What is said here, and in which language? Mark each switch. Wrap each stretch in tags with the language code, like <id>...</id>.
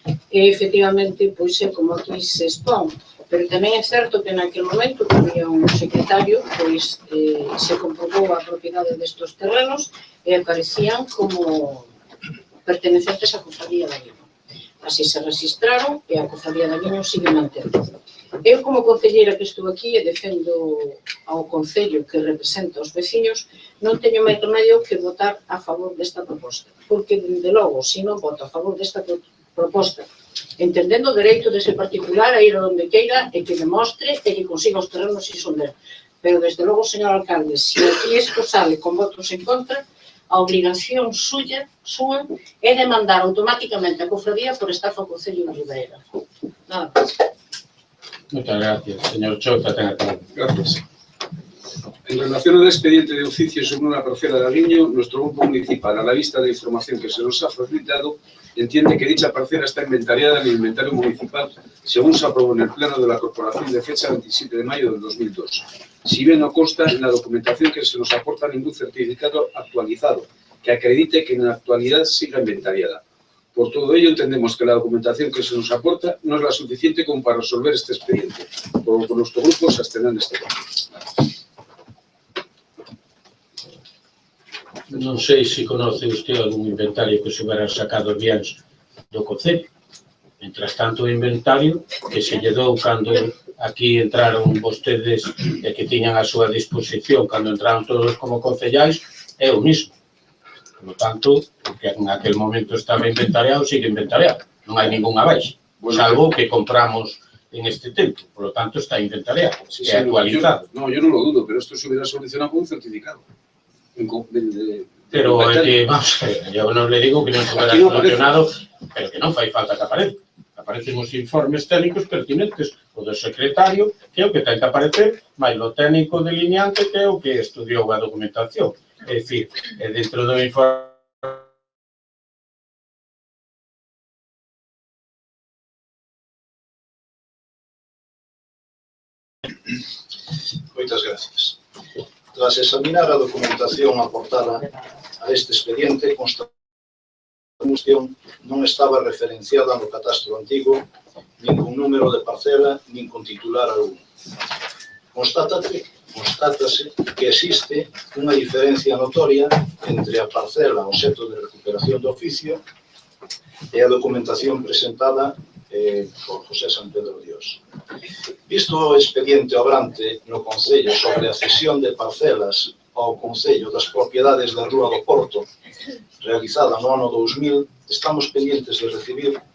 <gl>E, efectivamente, pois é como aquí se expón. Pero tamén é certo que naquele momento que había un secretario, pois se comprobou a propiedade destes terrenos e aparecían como pertenecentes á cofradía de Aguiño. Así se registraron e a cofradía de Aguiño sigue mantendo. Eu, como concelleira que estou aquí e defendo ao Concello que representa os veciños, non teño máis remedio que votar a favor desta proposta. Porque, dende logo, se non voto a favor desta proposta, entendendo o dereito dese particular a ir onde queira e que demostre e que consiga os terrenos e son del. Pero, desde logo, señor alcalde, se aquí isto sale con votos en contra, a obligación súa é demandar automáticamente a cofradía por estafa ao Concello de Ribeira. Nada máis.</gl> <es>Muchas gracias, señor Chota. Gracias. En relación al expediente de oficio sobre una parcela de Aguiño, nuestro grupo municipal, a la vista de la información que se nos ha facilitado, entiende que dicha parcela está inventariada en el inventario municipal según se aprobó en el Pleno de la Corporación de fecha 27 de mayo del 2002. Si bien no consta en la documentación que se nos aporta ningún certificado actualizado que acredite que en la actualidad siga inventariada. Por todo ello, entendemos que la documentación que se nos aporta no es la suficiente como para resolver este expediente, por lo que nuestro grupo se abstendrá en este caso.</es> <gl>Non sei</gl> <es>se conoce usted algún inventario que se hubiera sacado bienes do Concello. Mientras tanto,</es> <gl>o inventario que se lle dou cando aquí entraron vostedes e que tiñan a súa disposición cando entraron todos como concellais é o mismo.</gl> <es>Por lo tanto, que en aquel momento estaba inventariado, sigue inventariado.</es> <gl>Non hai ningún abaixa, salvo que compramos en este tempo.</gl> <es>Por lo tanto, está inventariado, Sí,</es> <gl>é actualizado.</gl> <es>No, yo no lo dudo, pero esto se hubiera solucionado con un certificado.</es> <gl>Pero é que, vamos a ver, eu non le digo que non</gl> <es>se hubiera solucionado,</es> <gl>pero que non fai falta que aparezca. Aparecen os informes técnicos pertinentes, o do secretario, que é o que ten que aparecer, máis o técnico delineante, que é o que estudiou a documentación. É dicir, dentro do informe Moitas gracias. Tras examinar a documentación aportada a este expediente, constatamos que a cuestión non estaba referenciada no catastro antigo, nin con número de parcela, nin con titular alguno. Constátase que existe unha diferencia notoria entre a parcela obxecto de recuperación do oficio e a documentación presentada por José San Pedro Dios. Visto o expediente obrante no Concello sobre a cesión de parcelas ao Concello das propiedades da Rúa do Porto, realizada no ano 2000, estamos pendientes de recibir</gl>